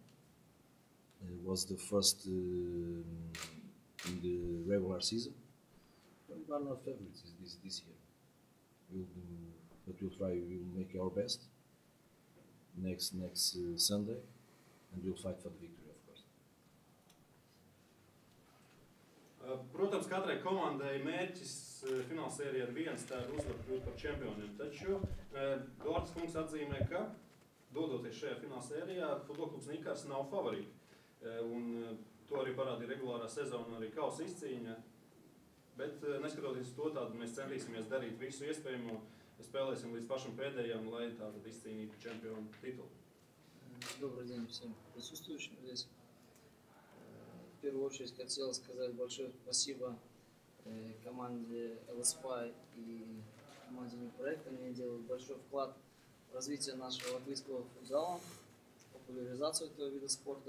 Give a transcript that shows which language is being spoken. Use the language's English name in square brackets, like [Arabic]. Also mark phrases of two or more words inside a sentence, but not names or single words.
[English] It was the first in the regular season. But we are not favorites this year. We'll try. We'll make our best next Sunday, and we'll fight for the victory, of course. [Latvian] Protams, katrai komandai mērķis fināla sērijā ir viens, tā ir uzvar kļūt par čempioniem. Taču Duartes kungs atzīmē, ka dodoties šajā fināla sērijā, futbola klubs Nikars nav favorīti. Un to arī parādīja regulārā sezona, arī kausa izcīņa. Bet neskatoties to, tādu mēs centīsimies darīt visu iespējamo, spēlēsim līdz pašam pēdējām, lai tātad izcīnītu čempionu titulu. [Russian] Добрый день всем присутствующим здесь. В первую очередь хотел сказать большое спасибо команде ЛСПА и команде Непроект. Они делают большой вклад в развитие нашего латвийского футзала, в популяризацию этого вида спорта.